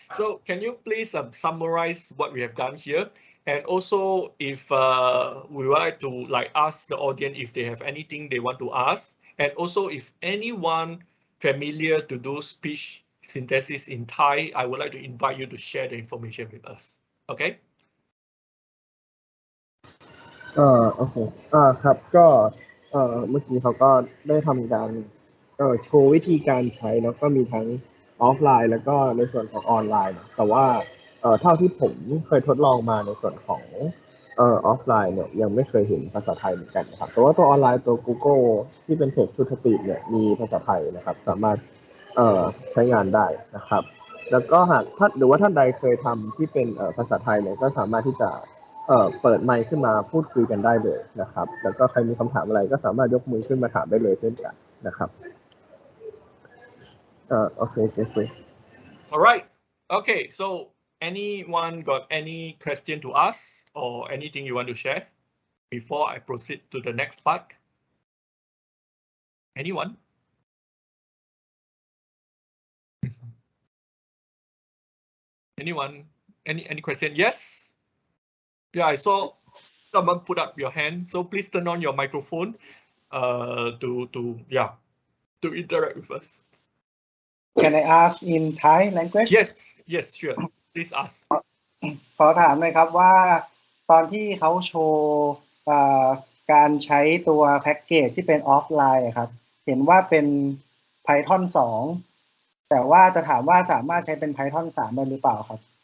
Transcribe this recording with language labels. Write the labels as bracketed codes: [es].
[en] So can you please summarize what we have done here, and also if we would like to ask the audience if they have anything they want to ask, and also if anyone familiar to do speech synthesis in Thai, I would like to invite you to share the information with us. Okay? [th] โอเคครับก็เมื่อกี้เขาก็ได้ทำการโชว์วิธีการใช้แล้วก็มีทั้งออฟไลน์แล้วก็ในส่วนของออนไลน์แต่ว่าเท่าที่ผมเคยทดลองมาในส่วนของออฟไลน์เนี่ยยังไม่เคยเห็นภาษาไทยเหมือนกันนะครับแต่ว่าตัวออนไลน์ตัว Google ที่เป็นเพจชุดสปีดเนี่ยมีภาษาไทยนะครับสามารถ ใช้งานได้นะครับแล้วก็หากหรือว่าท่านใดเคยทำที่เป็นภาษาไทยเนี่ยก็สามารถที่จะเปิดไมค์ขึ้นมาพูดคุยกันได้เลยนะครับแล้วก็ใครมีคำถามอะไรก็สามารถยกมือขึ้นมาถามได้เลยเช่นกันนะครับโอเคเจฟฟี่ [en] All right. Okay, so anyone got any question to ask or anything you want to share before I proceed to the next part? Anyone? Anyone? Any question? Yes? Yeah, I saw someone put up your hand, so please turn on your microphone to interact with us. Can I ask in Thai language? Yes, sure. Please ask. [th] ขอถามหน่อยครับว่าตอนที่เขาโชว์การใช้ตัวแพ็กเกจที่เป็นออฟไลน์ครับเห็นว่าเป็น Python 2 แต่ว่าจะถามว่าสามารถใช้เป็น Python 3 ได้หรือเปล่าครับ